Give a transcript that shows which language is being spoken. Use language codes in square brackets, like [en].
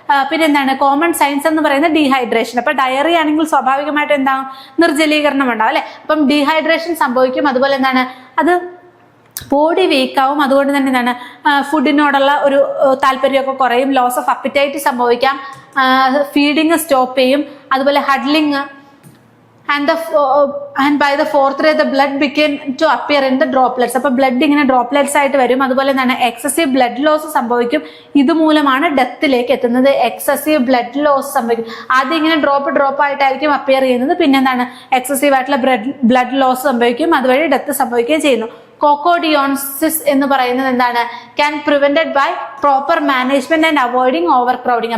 [ml] പിന്നെ എന്താണ് common signs എന്ന് പറയുന്നത് ഡീഹൈഡ്രേഷൻ. അപ്പൊ ഡയറി ആണെങ്കിൽ സ്വാഭാവികമായിട്ട് എന്താകും, നിർജ്ജലീകരണം ഉണ്ടാവും അല്ലെ. അപ്പം ഡീഹൈഡ്രേഷൻ സംഭവിക്കും. അതുപോലെ എന്താണ് അത് ബോഡി വീക്കാവും. അതുകൊണ്ട് തന്നെ എന്താണ് ഫുഡിനോടുള്ള ഒരു താല്പര്യമൊക്കെ കുറയും. ലോസ് ഓഫ് അപ്പിറ്റൈറ്റ് സംഭവിക്കാം. ഫീഡിങ് സ്റ്റോപ്പ് ചെയ്യും. അതുപോലെ ഹഡ്ലിങ് [en] and by the fourth day the blood began to appear in the droplets. [ml] അപ്പൊ ബ്ലഡ് ഇങ്ങനെ ഡ്രോപ്ലെറ്റ്സ് ആയിട്ട് വരും. അതുപോലെ എന്താണ് എക്സസീവ് ബ്ലഡ് ലോസ് സംഭവിക്കും. ഇതുമൂലമാണ് ഡെത്തിലേക്ക് എത്തുന്നത്. എക്സസീവ് ബ്ലഡ് ലോസ് സംഭവിക്കും. ആദ്യം ഇങ്ങനെ ഡ്രോപ്പ് ആയിട്ടായിരിക്കും അപ്പിയർ ചെയ്യുന്നത്. പിന്നെ എന്താണ് എക്സസീവ് ആയിട്ടുള്ള ബ്ലഡ് ലോസ് സംഭവിക്കും. അതുവഴി ഡെത്ത് സംഭവിക്കുകയും ചെയ്യുന്നു. കോക്കോഡിയോൺസിസ് എന്ന് പറയുന്നത് എന്താണ്, [en] Can prevented by proper management and avoiding overcrowding.